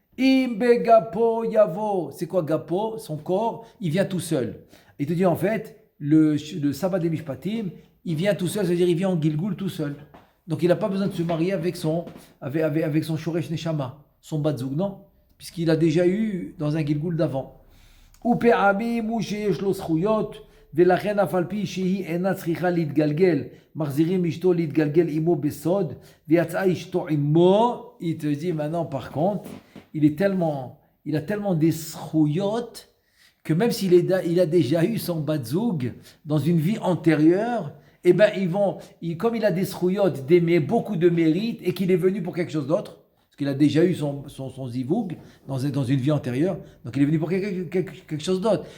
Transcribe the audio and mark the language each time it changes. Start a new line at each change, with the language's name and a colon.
Hebrew: Imbe gapo yavo.
French: C'est quoi gapo? Son corps, il vient tout seul. Il te dit en fait, le sabbat des Mishpatim, il vient tout seul, c'est-à-dire il vient en Gilgoul tout seul. Donc il n'a pas besoin de se marier avec son Shoresh Neshama, son Batzoug, non? Puisqu'il a déjà eu dans un Gilgoul d'avant.
Hebrew: ופעמים הוא שיש לו זכויות ולכן אף על פי שהיא אינה צריכה להתגלגל מחזירים אשתו להתגלגel עמו בסוד ויצאה אשתו עמו.
French: Il te dit maintenant par contre il a tellement des zchuyot que même il a déjà eu son batzoug dans une vie antérieure, et ben comme il a des zchuyot, beaucoup de mérite et qu'il est venu pour quelque chose d'autre, qu'il a déjà eu son zivoug dans une vie antérieure, donc il est venu pour quelque chose d'autre.